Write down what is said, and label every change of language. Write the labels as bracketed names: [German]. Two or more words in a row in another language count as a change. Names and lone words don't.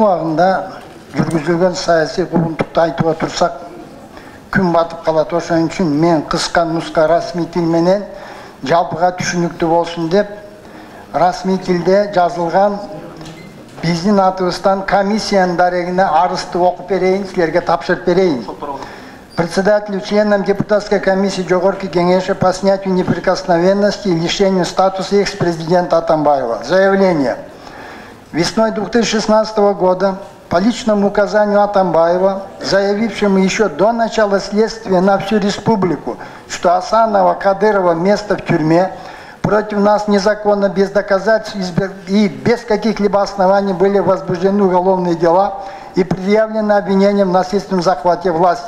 [Kyrgyz] убагында жүргүзүлгөн саясий куугунтукту айтып отурсак, күн батып калат. Ошон үчүн мен кыска нуска расмий тил менен жалпыга түшүнүктүү болсун деп расмий тилде жазылган биздин атыбыздан комиссиянын дарегине арызды окуп берейин, силерге тапшырып берейин. [Russian] Председателю, членам депутатской комиссии Жогорки Кеңеши по снятию неприкосновенности и лишению статуса экс-президента Атамбаева. Заявление. Весной 2016 года по личному указанию Атамбаева, заявившему еще до начала следствия на всю республику, что Асанова, Кадырова место в тюрьме, против нас незаконно, без доказательств и без каких-либо оснований были возбуждены уголовные дела и предъявлены обвинения в насильственном захвате власти.